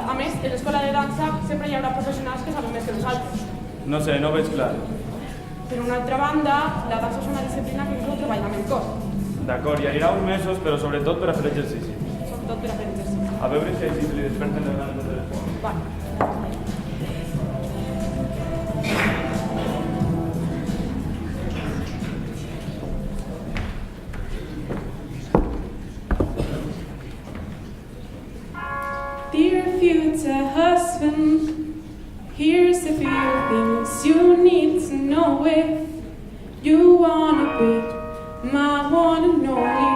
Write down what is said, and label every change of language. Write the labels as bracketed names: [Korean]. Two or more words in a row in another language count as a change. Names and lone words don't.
[Catalan] A més, en l'escola de dansa sempre hi haurà professionals que saben més que nosaltres. No sé, no veig clar. Per una altra banda, la dansa és una disciplina que inclou treball amb el cos. D'acord, hi anirà uns mesos, però sobretot per a fer exercici. Sobretot per a fer exercici. A veure si així li desperten les ganes de telèfon. Vale. [English] Dear future husband, here's a few things you need to know if you wanna be my one and only.